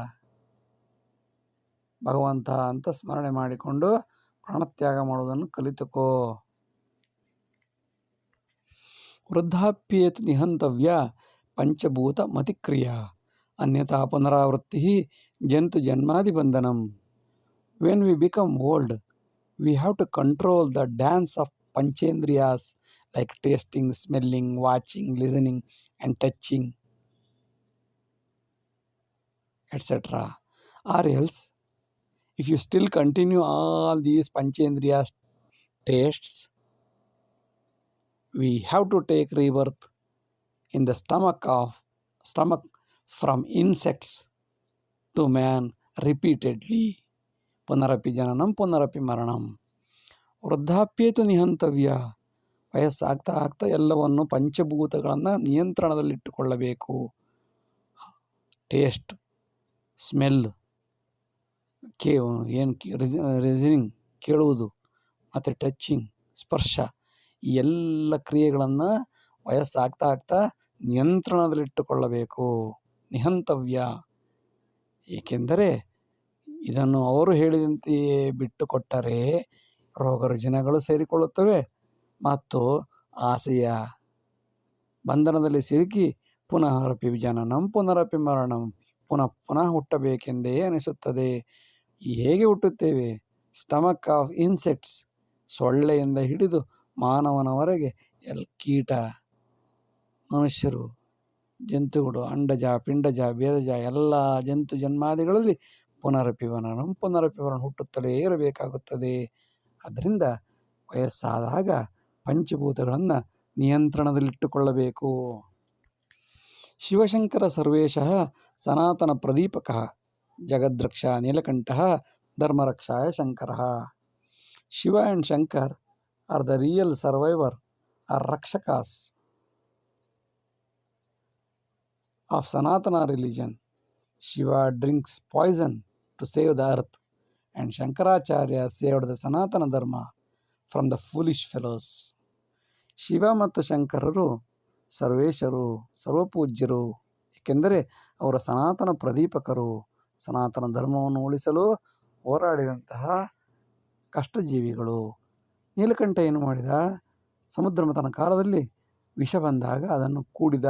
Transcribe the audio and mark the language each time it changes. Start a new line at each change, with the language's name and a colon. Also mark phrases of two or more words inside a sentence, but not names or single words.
Kannada: ಭಗವಂತ ಅಂತ ಸ್ಮರಣೆ ಮಾಡಿಕೊಂಡು ಪ್ರಾಣತ್ಯಾಗ ಮಾಡುವುದನ್ನು ಕಲಿತುಕೋ.
Sanskrit: ವೃದ್ಧಾಪ್ಯೇತು ನಿಹಂತವ್ಯ ಪಂಚಭೂತ ಮತಿಕ್ರಿಯಾ ಅನ್ಯಥಾ ಪುನರಾವೃತ್ತಿ ಜಂತು ಜನ್ಮಾದಿ ಬಂಧನಂ.
English: when we become old, we have to control the dance of panchendriyas like tasting, smelling, watching, listening and touching, etc. Or else, if you still continue all these panchendriyas tastes, we have to take rebirth in the stomach from insects to man repeatedly.
Sanskrit: ಪುನರಪಿ ಜನನಂ ಪುನರಪಿ ಮರಣಂ. ವೃದ್ಧಾಪ್ಯೇತು ನಿಹಂತವ್ಯ.
Kannada: ವಯಸ್ಸಾಗ್ತಾ ಆಗ್ತಾ ಎಲ್ಲವನ್ನು ಪಂಚಭೂತಗಳನ್ನು ನಿಯಂತ್ರಣದಲ್ಲಿಟ್ಟುಕೊಳ್ಳಬೇಕು.
English: taste, smell, reasoning
Kannada: ಕೇಳುವುದು, ಮತ್ತು ಟಚ್ಚಿಂಗ್ ಸ್ಪರ್ಶ, ಈ ಎಲ್ಲ ಕ್ರಿಯೆಗಳನ್ನು ವಯಸ್ಸಾಗ್ತಾ ಆಗ್ತಾ ನಿಯಂತ್ರಣದಲ್ಲಿಟ್ಟುಕೊಳ್ಳಬೇಕು. ನಿಹಂತವ್ಯ. ಏಕೆಂದರೆ ಇದನ್ನು ಅವರು ಹೇಳಿದಂತೆಯೇ ಬಿಟ್ಟುಕೊಟ್ಟರೆ ರೋಗ ರುಜಿನಗಳು ಸೇರಿಕೊಳ್ಳುತ್ತವೆ ಮತ್ತು ಆಸೆಯ ಬಂಧನದಲ್ಲಿ ಸಿಲುಕಿ
Sanskrit: ಪುನರಪಿ ಜನನಂ ಪುನರಪಿ ಮರಣಂ,
Kannada: ಪುನಃ ಪುನಃ ಹುಟ್ಟಬೇಕೆಂದೇ ಅನಿಸುತ್ತದೆ. ಹೇಗೆ ಹುಟ್ಟುತ್ತೇವೆ?
English: stomach of insects,
Kannada: ಸೊಳ್ಳೆಯಿಂದ ಹಿಡಿದು ಮಾನವನವರೆಗೆ ಕೀಟ, ಮನುಷ್ಯರು, ಜಂತುಗಳು, ಅಂಡಜ, ಪಿಂಡಜ, ಭೇದಜ ಎಲ್ಲ ಜಂತು ಜನ್ಮಾದಿಗಳಲ್ಲಿ
Sanskrit: ಪುನರಪಿ ಜನನಂ ಪುನರಪಿ ಮರಣ
Kannada: ಹುಟ್ಟುತ್ತಲೇ ಇರಬೇಕಾಗುತ್ತದೆ. ಆದ್ದರಿಂದ ವಯಸ್ಸಾದಾಗ ಪಂಚಭೂತಗಳನ್ನು ನಿಯಂತ್ರಣದಲ್ಲಿಟ್ಟುಕೊಳ್ಳಬೇಕು.
Sanskrit: ಶಿವಶಂಕರ ಸರ್ವೇಶಃ ಸನಾತನ ಪ್ರದೀಪಕಃ ಜಗದ್ರಕ್ಷ ನೀಲಕಂಠಃ ಧರ್ಮರಕ್ಷಾಯ ಶಂಕರಃ.
English: Shiva and Shankar are the real survivor or rakshakas of Sanatana religion. Shiva drinks poison to save the earth, and Shankaracharya saved the Sanatana Dharma from the foolish fellows.
Kannada: ಶಿವ ಮತ್ತು ಶಂಕರರು ಸರ್ವೇಶರು, ಸರ್ವಪೂಜ್ಯರು. ಏಕೆಂದರೆ ಅವರ ಸನಾತನ ಪ್ರದೀಪಕರು. ಸನಾತನ ಧರ್ಮವನ್ನು ಉಳಿಸಲು ಹೋರಾಡಿದಂತಹ ಕಷ್ಟಜೀವಿಗಳು. ನೀಲಕಂಠ ಏನು ಮಾಡಿದ? ಸಮುದ್ರ ಮಥನ ಕಾಲದಲ್ಲಿ ವಿಷ ಬಂದಾಗ ಅದನ್ನು ಕೂಡಿದ.